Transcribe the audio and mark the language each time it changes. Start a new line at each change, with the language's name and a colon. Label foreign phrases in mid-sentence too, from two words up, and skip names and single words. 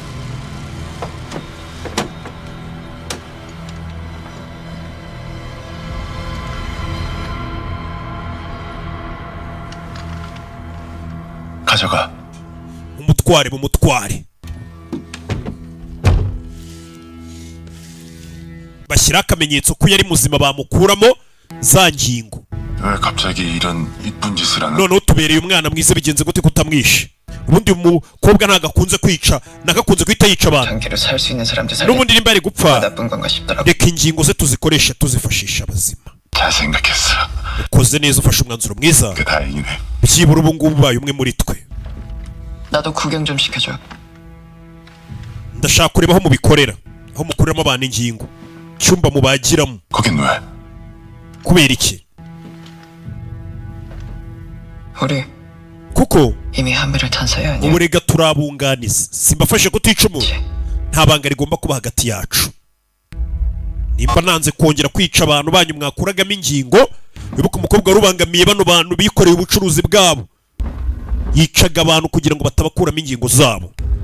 Korean: 가져가
Kinyarwanda: umutware bashyira akamenyetso ko yari muzima bamukuramo za ngingo.
Korean: 왜 갑자기 이런 이쁜 짓을 하는?
Kinyarwanda: noneho tubereye umwana mwiza bigenze gute kutamwishe? ubundi umukobwa ntagakunze kwica, nagakunze guhita yica abantu. n'ubundi nimba ari gupfa reka ingingo ze tuzikoresha tuzifashisha abazima.
Korean: 잘 생각했어.
Kinyarwanda: ukoze neza ufashe umwanzuro mwiza.
Korean: 다행이네.
Kinyarwanda: byibura ubu ngubu ubaye umwe muri twe.
Korean: 나도 구경 좀 시켜줘.
Kinyarwanda: ndashaka kureba aho mubikorera, aho mukuramo abantu ingingo, cyumba mubagiramo.
Korean: 거긴 왜?
Kinyarwanda: kubera iki?
Korean: 우리
Kinyarwanda: kuko
Korean: 이미 한배를 탄사야 아니야?
Kinyarwanda: ubu rega turabunganiza, simbafashe kutica umuntu. nta banga rigomba kuba hagati yacu. nimba nanze kongera kwica abantu banyu mwakuragamo ingingo, wibuka umukobwa warubangamiye bano bantu bikoreye ubucuruzi bwabo, yicaga abantu kugira ngo batabakuramo ingingo zabo.